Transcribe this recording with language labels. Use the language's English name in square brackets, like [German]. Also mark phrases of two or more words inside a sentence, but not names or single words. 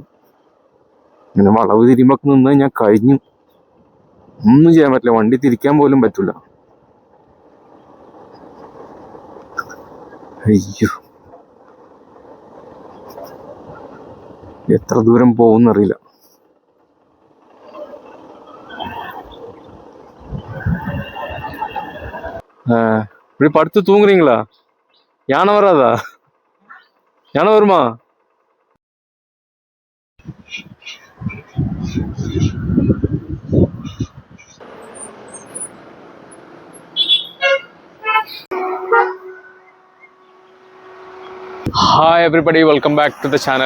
[Malayalam] ഇങ്ങനെ വളവ് തിരിയുമ്പൊക്കെ നിന്ന് ഞാൻ കഴിഞ്ഞു. ഒന്നും ചെയ്യാൻ പറ്റില്ല, വണ്ടി തിരിക്കാൻ പോലും പറ്റില്ല. അയ്യോ, എത്ര ദൂരം പോകുന്നറിയില്ല. [Tamil] இப்படி படுத்து தூங்குறீங்களா? யானை வராதா? யானை வருமா? [English] hi everybody, welcome back to the channel.